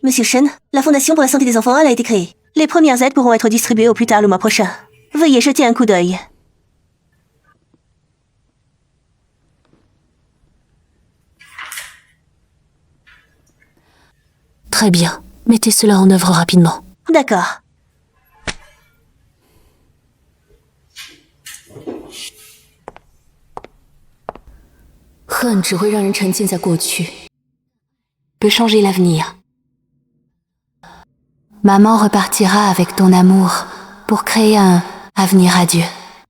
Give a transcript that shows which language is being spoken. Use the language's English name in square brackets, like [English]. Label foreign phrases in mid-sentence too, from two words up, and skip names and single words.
[French] Monsieur Shen, la Fondation pour la santé des enfants a été créée. Les premières aides pourront être distribuées au plus tard le mois prochain. Veuillez jeter un coup d'œil. Très bien. Mettez cela en œuvre rapidement. D'accord. [Chinese] 恨只会让人沉浸在过去 ， [French] peut changer l'avenir. Maman repartira avec ton amour pour créer un avenir radieux.